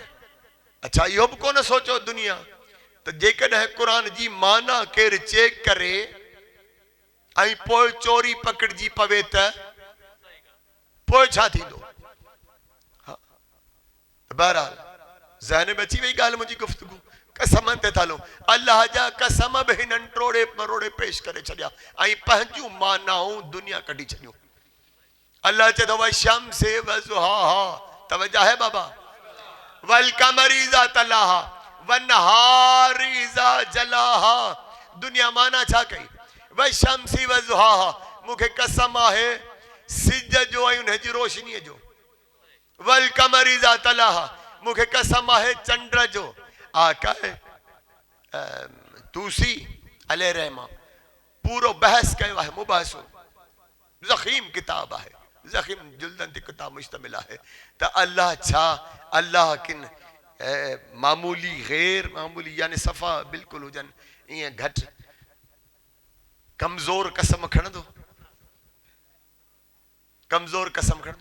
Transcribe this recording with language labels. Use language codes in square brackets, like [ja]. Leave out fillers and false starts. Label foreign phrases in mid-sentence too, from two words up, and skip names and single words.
[sd] अच्छा इहो बि कोन सोचो दुनिया त जेकॾहिं क़ुरान जी माना केरु चेक करे ऐं पोइ चोरी पकड़जी पवे त पोइ छा थींदो। बहरहाल ज़हन में अची वई ॻाल्हि मुंहिंजी गुफ़्तगू, कसम ते था हलूं, अल्लाह जा कसम बि हिननि टोड़े मरोड़े पेश करे छॾिया ऐं पंहिंजूं मानाऊं दुनिया कढी छॾियूं। अल्लाह चए थो [ar] والشمس وضحاها, [sd] तवज्जो है बाबा, [ar] والقمر إذا تلاها والنهار إذا جلاها. [sd] दुनिया माना छा कई, [ar] والشمس وضحاها, [sd] मूंखे कसम आहे सिज जो ऐं हुनजी रोशनीअ जो, [ar] والقمر إذا تلاها, [sd] मूंखे कसम आहे चंड जो। आका तूसी [ar] عليه رحمة [sd] पूरो बहस कयो आहे, मुबाहिसो ज़ख़ीम किताब आहे, ज़ख़ीम जुल्दन ते किताब मुश्तमिल आहे त अल्लाह छा, अल्लाह किन मामूली गैर मामूली यानी सफ़ा बिल्कुलु हुजनि ईअं घटि कमज़ोर कसम खणंदो, कमज़ोर कसम खणंदो।